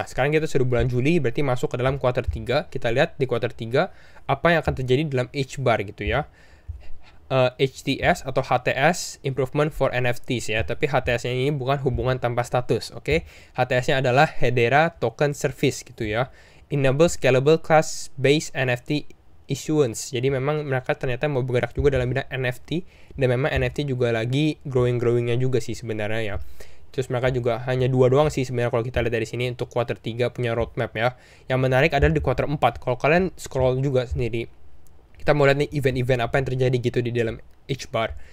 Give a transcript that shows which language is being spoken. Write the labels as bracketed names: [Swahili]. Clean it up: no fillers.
[Indonesian] Nah, sekarang kita sudah bulan Juli, berarti masuk ke dalam quarter 3. Kita lihat di quarter 3 apa yang akan terjadi dalam H-bar gitu ya. HTS atau HTS, [English] Improvement for NFTs [Indonesian] ya. Tapi HTS-nya ini bukan hubungan tanpa status, oke? HTS-nya adalah Hedera Token Service gitu ya. [English] Enable Scalable Class-Based NFT Issuance. [Indonesian] Jadi memang mereka ternyata mau bergerak juga dalam bidang NFT, dan memang NFT juga lagi growing-growingnya juga sih sebenarnya ya. Terus mereka juga hanya 2 doang sih sebenarnya kalau kita lihat dari sini untuk quarter 3 punya roadmap ya. Yang menarik adalah di quarter 4. Kalau kalian scroll juga sendiri, kita mau lihat nih event-event apa yang terjadi gitu di dalam H-bar.